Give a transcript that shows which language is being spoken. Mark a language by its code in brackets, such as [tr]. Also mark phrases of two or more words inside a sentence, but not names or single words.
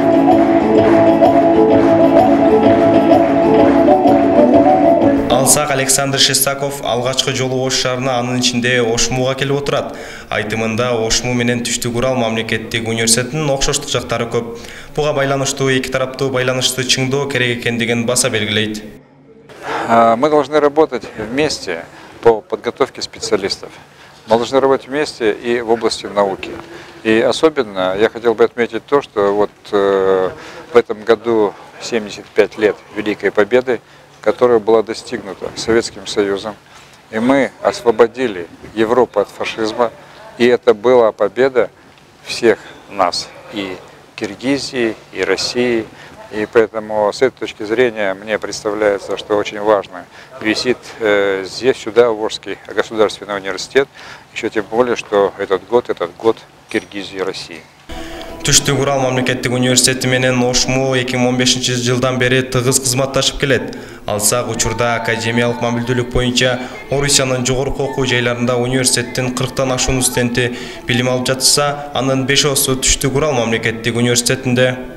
[ky] Алсак Александр Шестаков алгачкы жолу Ош шаарына анын ичинде ошмууга келип отурат. Айтымында ошмуу менен Түштүк Урал мамлекеттик университетинин окшоштук жактары көп. Буга байланыштуу эки тараптуу байланышты чыңдоо керек экендигин баса белгилейт. [ru] Мы должны работать вместе по подготовке специалистов. Мы должны работать вместе и в области науки. И особенно я хотел бы отметить то, что вот в этом году 75 лет Великой Победы, которая была достигнута Советским Союзом. И мы освободили Европу от фашизма. И это была победа всех нас, и Киргизии, и России. И поэтому с этой точки зрения мне представляется, что очень важно визит здесь, сюда, в Орский государственный университет. Еще тем более, что этот год Киргизии и России. [ky] Түштүк Урал мамлекеттик университети менен ошмуу 2015-жылдан бери тыгыз кызматташып келет. Алсак учурда академиялык мамилдүүлүк боюнча Орусиянын жогорку окуу жайларында университеттин 40тан ашуун студенти билим алып жатса, анын 5-осу Түштүк Урал мамлекеттик университетинде.